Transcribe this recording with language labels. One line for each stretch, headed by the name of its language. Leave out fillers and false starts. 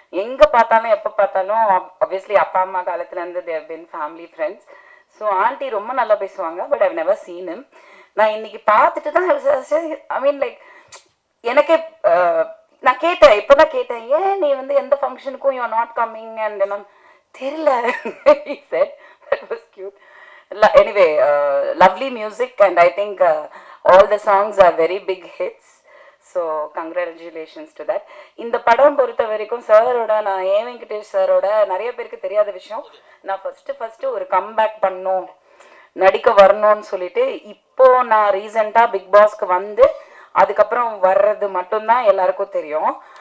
Tamil: எங்கே பார்த்தாலும் எப்போ பார்த்தாலும் ஆப்வியஸ்லி அப்பா அம்மா காலத்துலேருந்து தேவ் பின் ஃபேமிலி ஃப்ரெண்ட்ஸ். ஸோ ஆண்டி ரொம்ப நல்லா பேசுவாங்க.
English: But I've never seen him.
Tamil: நான் இன்னைக்கு பார்த்துட்டு தான் ஐ மீன் லைக் எனக்கே நான் கேட்டேன், இப்போ தான் கேட்டேன், ஏன் நீ வந்து எந்த ஃபங்க்ஷனுக்கும்
English: you are not coming and
Tamil: நான் தெரியல.
English: He said that was cute. Anyway, lovely music and I think all the songs are very big hits. So congratulations to that.
Tamil: இந்த படம் பொறுத்த வரைக்கும் சாரோட நான் ஏ வெங்கடேஷ் சாரோட நிறைய பேருக்கு தெரியாத விஷயம், நான் ஃபர்ஸ்ட் ஒரு கம்பேக் பண்ணணும் நடிக்க வரணும்னு சொல்லிட்டு இப்போ நான் ரீசெண்டாக பிக் பாஸ்க்கு வந்து அதுக்கப்புறம் வர்றது மட்டும்தான் எல்லாருக்கும் தெரியும்.